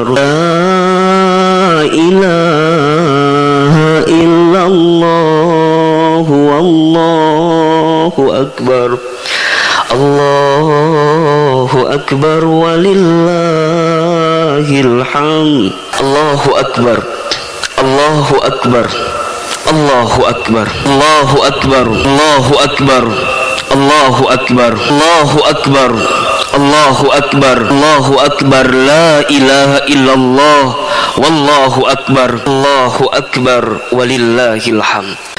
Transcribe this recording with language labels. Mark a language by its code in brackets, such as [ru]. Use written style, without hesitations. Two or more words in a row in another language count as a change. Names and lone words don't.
[ar] لا إله إلا الله، والله أكبر. الله أكبر ولله الحمد. الله أكبر، الله أكبر، الله أكبر، الله أكبر، الله أكبر، الله أكبر، الله أكبر، الله أكبر، الله أكبر. لا إله إلا الله، والله أكبر، الله أكبر ولله الحمد.